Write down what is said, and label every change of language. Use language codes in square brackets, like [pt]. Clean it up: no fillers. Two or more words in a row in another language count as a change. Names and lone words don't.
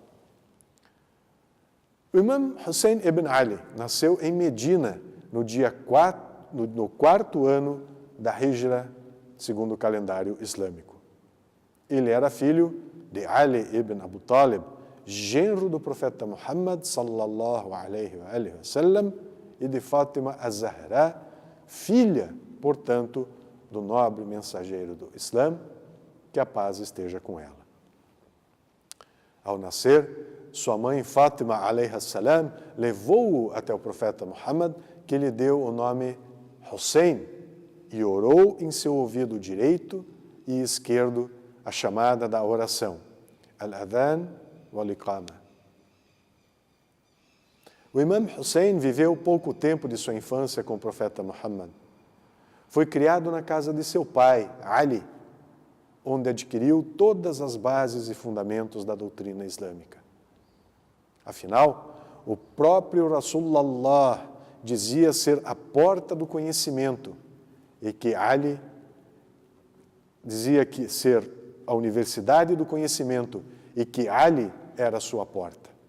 [pt] O Imam Hussein ibn Ali nasceu em Medina no 4º ano da Hijra, segundo o calendário islâmico. Ele era filho de Ali ibn Abu Talib, genro do profeta Muhammad [ar] صلى الله عليه وسلم, [pt] e de Fátima az-Zahra, filha, portanto, do nobre mensageiro do Islã, que a paz esteja com ela. Ao nascer, sua mãe Fátima [ar] عليها السلام [pt] levou-o até o profeta Muhammad, que lhe deu o nome Hussein e orou em seu ouvido direito e esquerdo a chamada da oração, [ar] الأذان والإقامة. [pt] O Imam Hussein viveu pouco tempo de sua infância com o profeta Muhammad. Foi criado na casa de seu pai, Ali, onde adquiriu todas as bases e fundamentos da doutrina islâmica. Afinal, o próprio Rasulullah dizia ser a porta do conhecimento e que Ali dizia que ser a universidade do conhecimento e que Ali era a sua porta.